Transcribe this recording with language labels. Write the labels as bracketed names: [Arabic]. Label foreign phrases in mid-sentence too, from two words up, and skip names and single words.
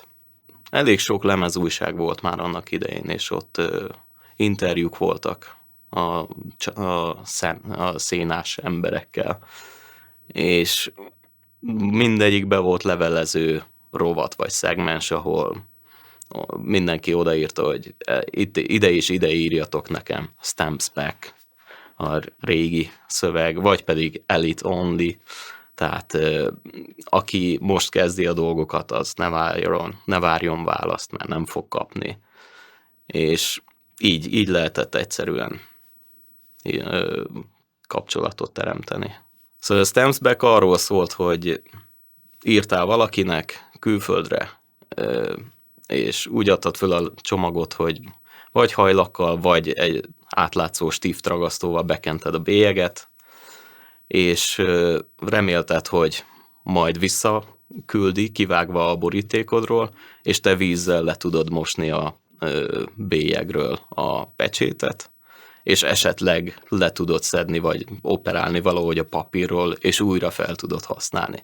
[Hungarian] Elég sok lemezújság volt már annak idején, és ott interjúk voltak a szénás emberekkel, és mindegyikben volt levelező rovat vagy szegmens, ahol mindenki odaírta, hogy ide és ide írjatok nekem, [English] stamps back, [Hungarian] a régi szöveg, vagy pedig [English] elite only, [Hungarian] tehát aki most kezdi a dolgokat, az ne várjon választ, mert nem fog kapni. És így lehetett egyszerűen kapcsolatot teremteni. Szóval a [English] stamps back [Hungarian] arról szólt, hogy írtál valakinek külföldre, és úgy adtad föl a csomagot, hogy vagy hajlakkal, vagy egy átlátszó stift ragasztóval bekented a bélyeget, és remélted, hogy majd visszaküldi, kivágva a borítékodról, és te vízzel le tudod mosni a bélyegről a pecsétet, és esetleg le tudod szedni, vagy operálni valahogy a papírról, és újra fel tudod használni.